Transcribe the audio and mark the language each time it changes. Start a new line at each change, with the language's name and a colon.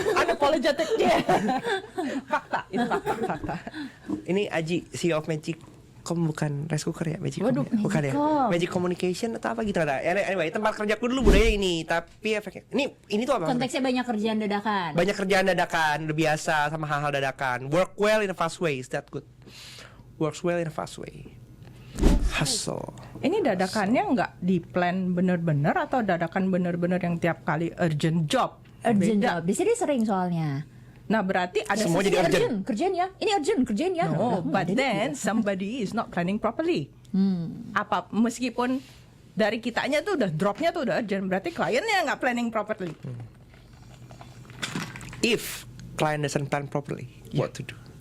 Indonesian: Unapologetic dia. Fakta, itu fakta. Ini Aji, CEO of Magic. Bukan rice cooker ya, Magic Waduh, ya? Bukan ya? Magicom. Magic Communication atau apa gitu ada. Anyway, tempat kerjaku dulu budaya ini, tapi efeknya ini tuh apa? Konteksnya banyak kerjaan dadakan. Banyak kerjaan dadakan, udah biasa sama hal-hal dadakan.
English: Work well in a fast way, is that good? Works well in a fast way. Hustle.
Indonesian: Ini dadakannya nggak di plan bener-bener atau dadakan bener-bener yang tiap kali urgent job? Urgent Beda. job. Di sini sering soalnya. Nah berarti ada Semua jadi urgent. Kerjaan ya. Ini urgent, kerjaan ya.
English: No, but then somebody is not planning properly.
Indonesian: Apa meskipun dari kitanya tuh udah dropnya tuh udah urgent, berarti kliennya nggak planning properly.
English: If client doesn't plan properly, what to do?